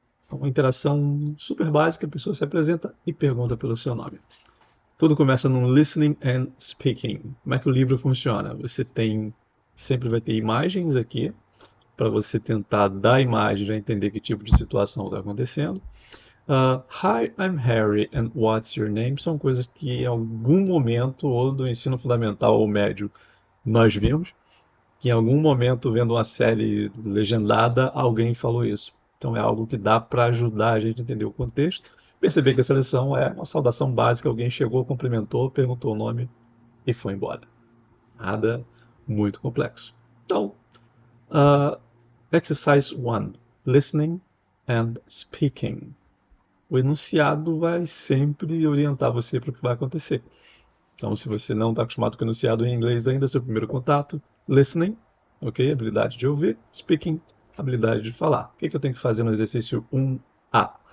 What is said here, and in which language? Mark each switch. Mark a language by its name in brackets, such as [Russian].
[Portuguese] Uma interação super básica, a pessoa se apresenta e pergunta pelo seu nome. Tudo começa no [English] listening and speaking. [Portuguese] Como é que o livro funciona? Você sempre vai ter imagens aqui, para você tentar da imagem já entender que tipo de situação está acontecendo. [English] Hi, I'm Harry and what's your name? [Portuguese] São coisas que em algum momento, ou do ensino fundamental ou médio, nós vimos, que em algum momento, vendo uma série legendada, alguém falou isso. Então é algo que dá para ajudar a gente a entender o contexto. Perceber que essa lição é uma saudação básica, alguém chegou, cumprimentou, perguntou o nome e foi embora. Nada muito complexo. [English] Então, exercise 1, listening and speaking. [Portuguese] O enunciado vai sempre orientar você para o que vai acontecer. Então, se você não está acostumado com o enunciado em inglês ainda, seu primeiro contato, listening, ok? Habilidade de ouvir, speaking, habilidade de falar. O que eu tenho que fazer no exercício 1A?